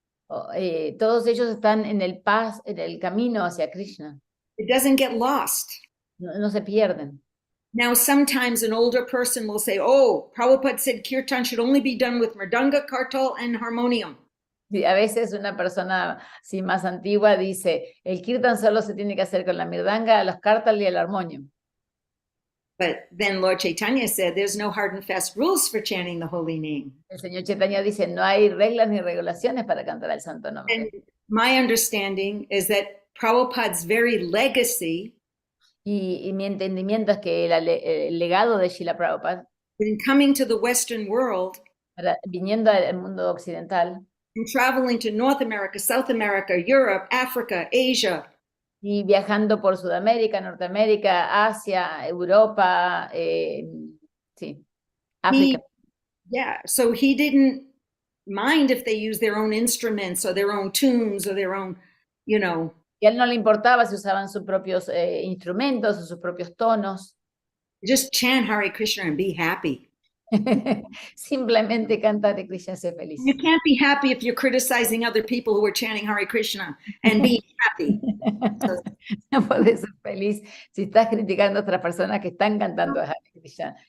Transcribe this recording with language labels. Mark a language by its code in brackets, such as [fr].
[es] Todos ellos están en el camino hacia Krishna. [en] It doesn't get lost. [es] No se pierden. [en] Now, sometimes an older person will say, oh, Prabhupada said kirtan should only be done with mridanga, kartal, and harmonium. [es] Sí, a veces una persona así más antigua dice, el kirtan solo se tiene que hacer con la mirdanga, los kartal y el armonium. [en] But then Lord Chaitanya said there's no hard and fast rules for chanting the holy name. [es] El señor Chaitanya dice, no hay reglas ni regulaciones para cantar el santo nombre. [en] And my understanding is that Prabhupada's very legacy [es] Y mi entendimiento es que el legado de Srila Prabhupada, [en] in coming to the Western world, [es] viniendo al mundo occidental, [en] and traveling to North America, South America, Europe, Africa, Asia, [es] y viajando por Sudamérica, Norteamérica, Asia, Europa, sí, África. [en] So he didn't mind if they use their own instruments or their own tunes or their own, [es] Y a él no le importaba si usaban sus propios instrumentos o sus propios tonos. [en] Just chant Hare Krishna and be happy. [es] Simplemente cantar de Krishna, ser feliz. [en] You can't be happy if you're criticizing other people who are chanting Hare Krishna and being happy. [es] No puedes ser feliz si estás criticando a otras personas que están cantando Hare Krishna.